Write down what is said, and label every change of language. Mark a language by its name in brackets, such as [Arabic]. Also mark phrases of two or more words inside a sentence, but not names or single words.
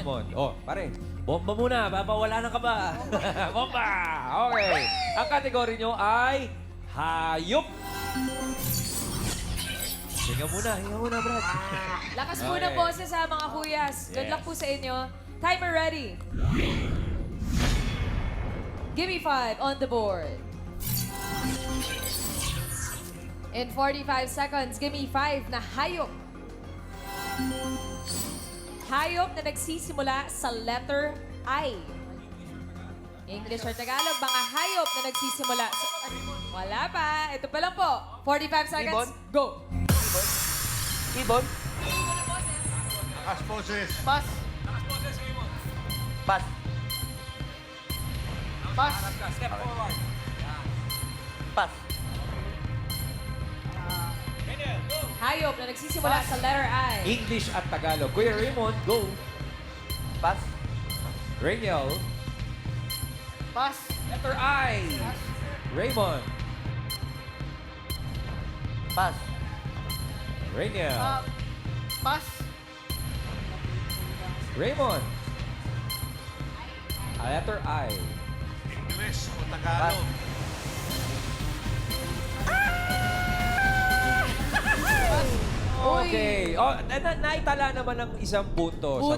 [Filipino] Raymond. Oh, pare, bomba muna. Babawala na ka ba? Bomba! Okay. Ang kategory nyo ay hayop. Hinga muna, Brad. Lakas po ng Okay. boses sa mga kuyas. Good Yes. [English] luck [Filipino] po sa inyo. [English] Timer ready. Gimme 5 on the board. In 45 seconds, gimme 5 [Filipino] na hayop. Hayop na nagsisimula sa [English] letter I. English or Tagalog, [Filipino] mga hayop na nagsisimula sa... Wala pa. Ito pa lang po. 45 seconds. Go. Ibon. As poses. [English] Pass. Pass. Pass. Step forward. Pass. [Filipino] Hayop na nagsisimula sa [English] letter I. [Filipino] English at Tagalog. Kuya Raymond, go. [English] Pass. Rainiel. Pass. Letter I. Raymond. Pass. Rainiel. Pass. Raymond. Letter I. [Filipino] English o Tagalog? Okay. Oh, naitala naman ng isang punto sa